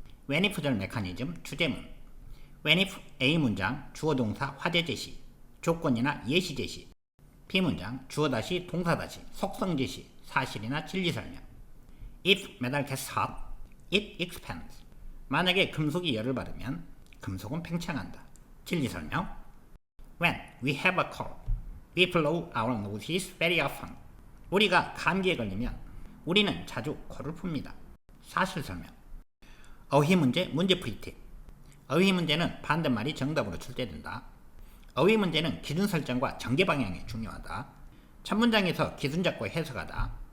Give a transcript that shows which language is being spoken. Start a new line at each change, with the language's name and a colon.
Korean: when if절 메커니즘 주제문. when if A 문장 주어 동사 화제 제시, 조건이나 예시 제시. B 문장 주어 다시 동사 다시 속성 제시, 사실이나 진리 설명.
English: If metal gets hot, it expands.
Korean: 만약에 금속이 열을 받으면 금속은 팽창한다. 진리 설명.
English: When we have a cold, we blow our noses very often.
Korean: 우리가 감기에 걸리면 우리는 자주 코를 풉니다. 사실 설명. 어휘 문제, 문제풀이 팁. 어휘 문제는 반대말이 정답으로 출제된다. 어휘 문제는 기준 설정과 전개 방향이 중요하다. 첫 문장에서 기준 잡고 해석하다.